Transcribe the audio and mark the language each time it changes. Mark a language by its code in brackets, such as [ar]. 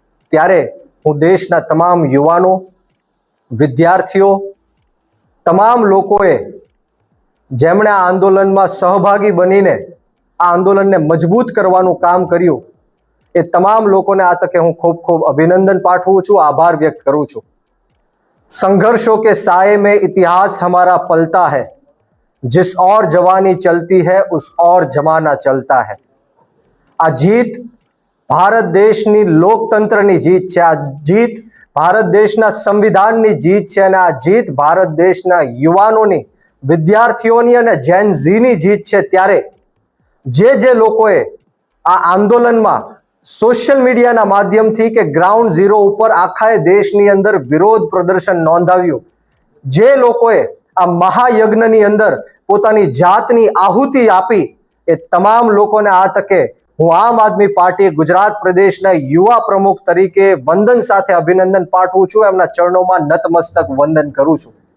[gu] ત્યારે હું દેશના તમામ યુવાનો, વિદ્યાર્થીઓ, તમામ લોકોએ જેમણે આ આંદોલનમાં સહભાગી બનીને આ આંદોલનને મજબૂત કરવાનું કામ કર્યું, એ તમામ લોકોને આ તકે હું ખૂબ ખૂબ અભિનંદન પાઠવું છું, આભાર વ્યક્ત કરું છું. [hi] संघर्षों के साए में इतिहास हमारा पलता है, जिस और जवानी चलती है उस और जमाना चलता है. [gu] આ જીત ભારત દેશની લોકતંત્રની જીત છે. આ જીત ભારત દેશના સંવિધાનની જીત છે અને આ જીત ભારત દેશના યુવાનોની, વિદ્યાર્થીઓની અને જેન ઝીની જીત છે. ત્યારે જે લોકોએ આ આંદોલનમાં સોશિયલ મીડિયાના માધ્યમથી કે ગ્રાઉન્ડ ઝીરો ઉપર આખા દેશની અંદર વિરોધ પ્રદર્શન નોંધાવ્યું, જે લોકોએ આ મહાયજ્ઞની અંદર પોતાની જાતની આહુતિ આપી, એ તમામ લોકોને આ તકે હું આમ આદમી પાર્ટી ગુજરાત પ્રદેશના યુવા પ્રમુખ તરીકે વંદન સાથે અભિનંદન પાઠવું છું, એમના ચરણોમાં નતમસ્તક વંદન કરું છું.